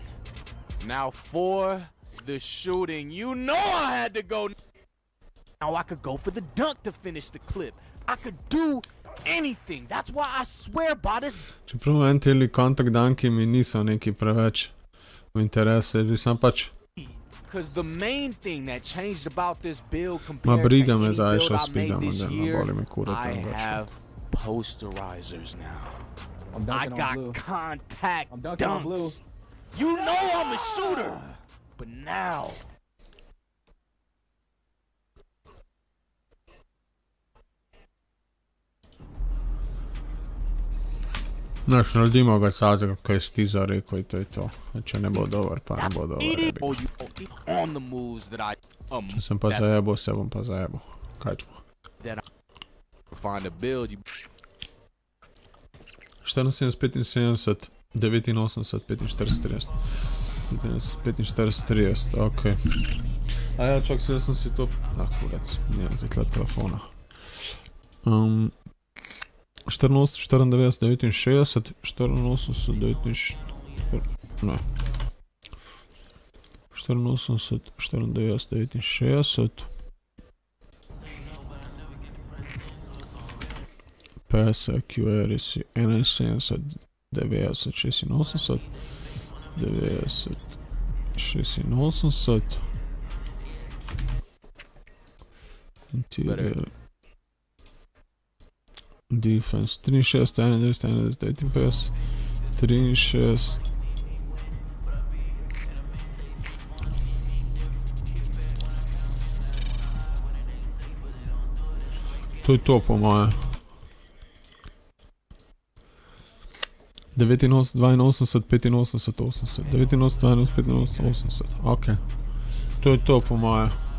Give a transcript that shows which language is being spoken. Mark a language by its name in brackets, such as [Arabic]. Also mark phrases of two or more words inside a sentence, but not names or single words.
[English] Now for the shooting. You know I had to go. Now I could go for the dunk to finish the clip. I could do anything. That's why I swear by this. [Slovenian] Čeprav en teli kontakt danki mi niso neki preveč v interesu, jer sem pač... [English] Because the main thing that changed about this build [Croatian] Ma [English] compared to [Croatian] briga me [English] any [Croatian] za [English] build Aisha I made Speeda, this model, year, [Croatian] boli me kurac [English] I [Slovenian] drugače. [English] have posterizers now. I on got blue. contact I'm dunking on blue. dunks. You know I'm a shooter. But now... [Croatian] Znaš, naredimo ga sada, kaj je Stiza rekel, i to je to. [Slovenian] Če ne bo dobar, pa ne bo dobar. [English] On the moves that I [Slovenian] Če sem pa zajebo, se bom pa zajebo. [Croatian] Kaj ćemo? [English] Find a build. 74, 75, 89, 45, 30. 45, 30, [Slovenian] okej. A ja, čak se, sam si to... Ah, kurac, nijem zdaj tle telefona. 14, 94, 69, 84, 90... Ne. 84, 94, 69. PS, QRS 71, 90, 86, 90, 86. [English] Interior. Defense 63, 91, 91, 93. [Slovenian] To je to po moje. 89, 82, 85, 80. 89, 82, 85, 80. Ok. To je to po moje.